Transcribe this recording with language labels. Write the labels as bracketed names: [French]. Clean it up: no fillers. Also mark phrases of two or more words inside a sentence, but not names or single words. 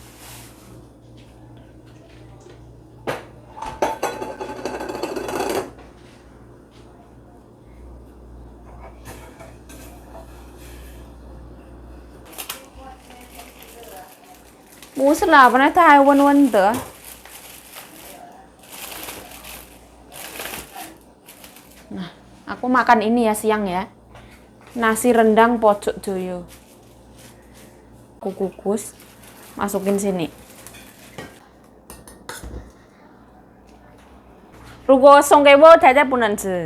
[Chinese] 不是啦，本来它还温温的。 [Indonesian] Nah, aku makan ini ya siang ya. Nasi rendang pojok joyo. Aku kukus, masukin sini. [Chinese] 如果送给我太太不能吃。